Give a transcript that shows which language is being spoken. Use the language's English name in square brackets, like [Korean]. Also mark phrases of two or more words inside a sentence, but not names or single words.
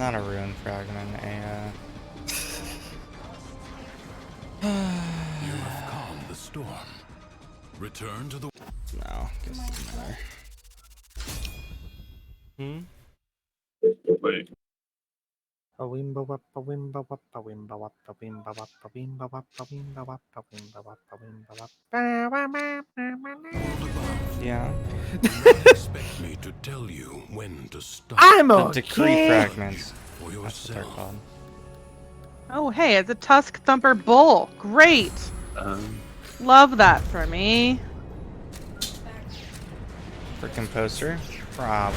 [English] Not a rune fragment, You have calmed the storm. Return to the... no, guess it doesn't matter. Hmm? Wait. A wimba wap, a wimba wap, a wimba wap, a wimba wap, a wimba wap, a wimba wap, a wimba wap, a wimba wap. Yeah. Expect me to tell you when to stop. I'm The okay. decree fragments. For That's what they're yourself. called. Oh, hey, it's a Tusk Thumper Bull. Great. Love that for me. For composer? Probably.